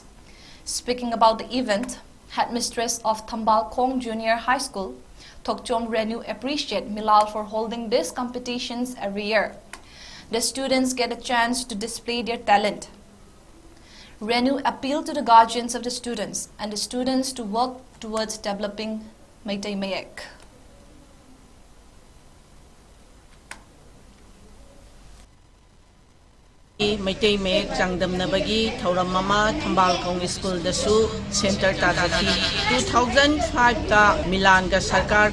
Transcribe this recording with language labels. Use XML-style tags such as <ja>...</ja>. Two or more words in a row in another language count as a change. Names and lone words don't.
<en>Speaking about the event, headmistress of Thambal Khong Junior High School, Thokchom Renu, appreciate Milal for holding these competitions every year. The students get a chance to display their talent. Renu appealed to the guardians of the students and the students to work towards developing Meitei Mayek.</en> <mni>Meitei Mayek Changdamnabagi Thauramama Thambal Khong School Dasu Center Tadaki 2005 ta Milan ga Sarkar</mni>